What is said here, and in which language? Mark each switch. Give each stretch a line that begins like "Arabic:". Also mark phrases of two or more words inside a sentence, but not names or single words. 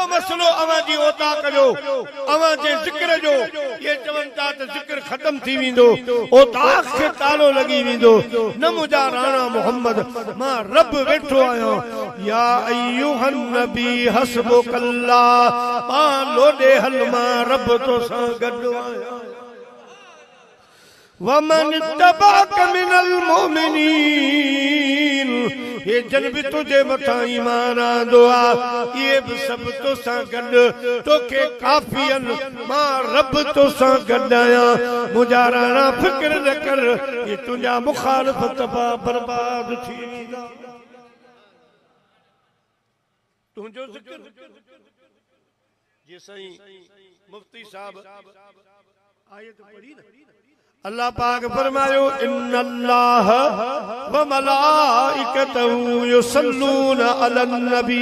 Sindhi: मसलो अवां जी ओता कजो, अवां जे जिक्र जो ये चवन था त जिक्र खत्म थी वेंदो, ओता खे तालो लगी वेंदो। न मुझा राणा मोहम्मद मां रब वेठो आयो,
Arabic: يا أيها النبي حسبك الله,
Sindhi: मां लोडे हल मां रब तो सां गॾु आयो।
Arabic: ومن اتبعك من المؤمنين,
Sindhi: ये जन भी तुझे मथा ईमान आंदो आ, ये भी सब तो सां गॾु तोखे काफ़ियन, मां रब तो सां गॾु आहियां। मुंहिंजा राणा फिक्र न कर, ये तुंहिंजा मुखालिफ तबाह बर्बाद थी वेंदा। तुंहिंजो ज़िक्र जे साईं मुफ्ती साहब आयत पढ़ी न, अल्लाह पाक फरमायो
Arabic: إن الله وملائكته يصلون على النبي.